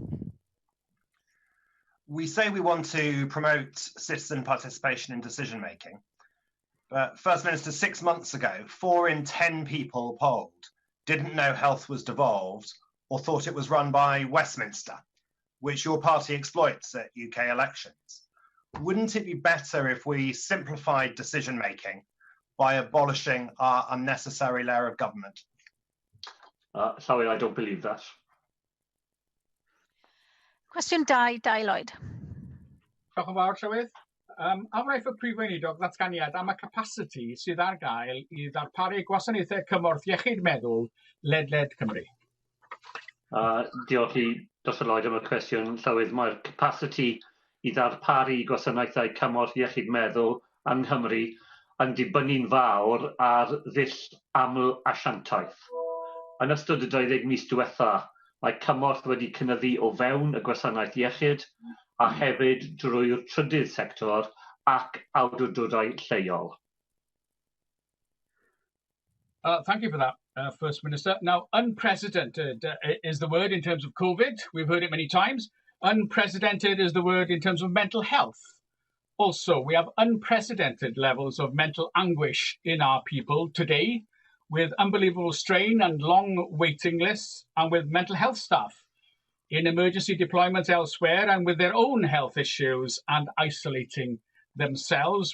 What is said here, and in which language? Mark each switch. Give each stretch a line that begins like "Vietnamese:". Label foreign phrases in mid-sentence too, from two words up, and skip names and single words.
English: We say we want to promote citizen participation in decision making, but First Minister, 6 months ago, 4 in 10 people polled didn't know health was devolved or thought it was run by Westminster, which your party exploits at UK elections. Wouldn't it be better if we simplified decision making by abolishing our unnecessary layer of government? Sorry, I don't believe that.
Welsh: Cwestiwn 2, Dai Lloyd. Diolch yn fawr, Llywydd. Ymchwil y Prif Weinidog ddatganiad am y capacity sydd ar gael i ddarparu gwasanaethau Cymorth Iechyd Meddwl ledled Cymru. Diolch i Dr Lloyd am y cwestiwn, Llywydd. Mae'r capacity i ddarparu gwasanaethau Cymorth Iechyd Meddwl yng Nghymru yn dibynnu'n fawr ar ddull aml asiantaeth. Yn ystod y 12 mis diwetha, mae Cymorth wedi cynyddu o fewn y gwasanaeth iechyd a hefyd drwy'r trydydd sector ac awdurdodau lleol.
English: Thank you for that, First Minister. Now, unprecedented is the word in terms of COVID. We've heard it many times. Unprecedented is the word in terms of mental health. Also, we have unprecedented levels of mental anguish in our people today, with unbelievable strain and long waiting lists, and with mental health staff in emergency deployments elsewhere and with their own health issues and isolating themselves.